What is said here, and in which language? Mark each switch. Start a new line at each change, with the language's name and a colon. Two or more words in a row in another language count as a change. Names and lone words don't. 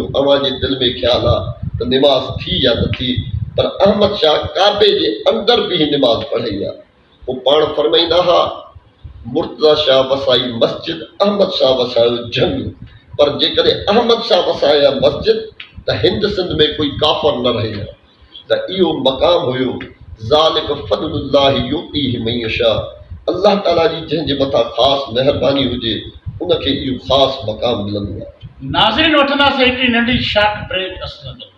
Sindhi: अव्हांजे दिलि में ख़्यालु आहे त निमाज़ थी या न थी, पर अहमद शाह काबे जे अंदर बि निमाज़ पढ़ाई आहे। पोइ पाण फरमाईंदा हुआ मुर्तज़ा शाह वसाई मस्जिद, अहमद शाह वसायो जंग, पर जेकॾहिं अहमद शाह वसाया मस्जिद त हिंद सिंध में कोई काफ़र न रहे। त इहो मक़ाम हुयो,
Arabic: ذلك فضل الله يؤتيه من يشاء,
Sindhi: अल्लाह ताला जी जंहिंजे मथां ख़ासि महिरबानी हुजे उनखे इहो ख़ासि मक़ाम मिलंदो आहे। नाज़रीन, वठंदासीं हिकिड़ी नंढी
English: short break.